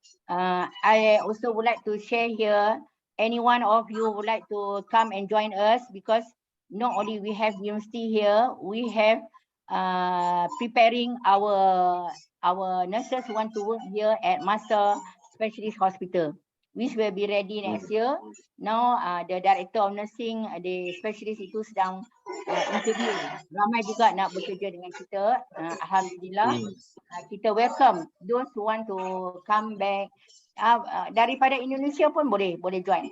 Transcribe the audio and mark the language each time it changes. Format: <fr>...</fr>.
<en>I also would like to share here. Any one of you would like to come and join us, because not only we have university here, we have preparing our nurses who want to work here at MASA Specialist Hospital, which will be ready next year. Now the director of nursing, the specialist</en> <ms>itu sedang</ms> <en>interview.</en> <ms>Ramai juga nak bekerja dengan kita.</ms> <en>Alhamdulillah, kita welcome those who want to come back.</en> <ms>Daripada Indonesia pun boleh join.</ms>